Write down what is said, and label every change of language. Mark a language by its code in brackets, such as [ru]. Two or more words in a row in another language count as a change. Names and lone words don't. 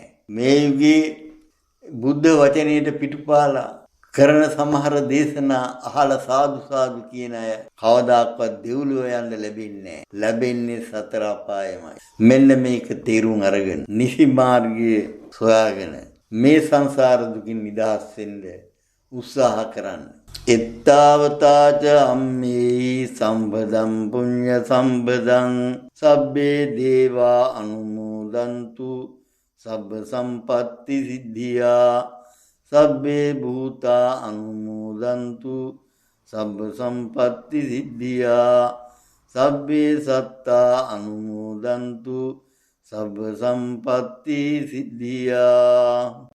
[si] මේ යුගයේ බුද්ධ වචනයට පිටුපාලා කරන සමහර දේශනා අහලා සාදු සාදු කියන අය කවදාක්වත් දෙව්ලොව යන්න ලැබෙන්නේ නැහැ. ලැබෙන්නේ සතර අපායමයි. මෙන්න මේක තේරුම් අරගෙන නිසි මාර්ගයේ සොයාගෙන මේ සංසාර දුකින් නිදහස් වෙන්න උත්සාහ කරන්න. [pi] එත්තාවතාච අම්මේ සම්බදම් පුඤ්ඤ සම්බදං සබ්බේ දේවා අනුමෝදන්තු සබ්බ සම්පatti සිද්ධියා සබ්බේ භූතා අනුමෝදන්තු සබ්බ සම්පatti සිද්ධියා සබ්බේ සත්තා අනුමෝදන්තු සබ්බ සම්පatti සිද්ධියා.